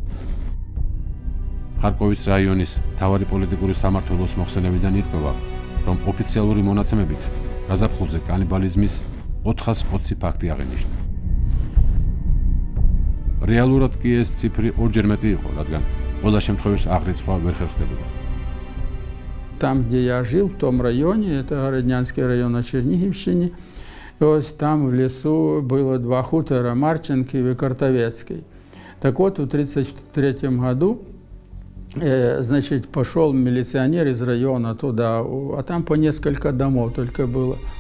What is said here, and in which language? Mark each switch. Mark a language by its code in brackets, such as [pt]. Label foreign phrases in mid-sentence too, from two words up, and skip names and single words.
[ka] ხარკოვის რაიონის მთავარი პოლიტიკური სამმართველოს მოხსენებიდან ირკვევა, რომ ოფიციალური მონაცემებით გაზაფხულზე კანიბალიზმის 420 ფაქტი აღინიშნა. რეალურად კი ეს ციფრი ორჯერ მეტი იყო, რადგან ყველა შემთხვევის აღრიცხვა ვერ ხერხდებოდა. [ru] Там, где я жил, в том районе, это Городнянский район на Черниговщине, там в лесу было два хутора, Марченко и Картовецкий. Так вот, в 1933 году, значит, пошел милиционер из района туда, а там по несколько домов только было.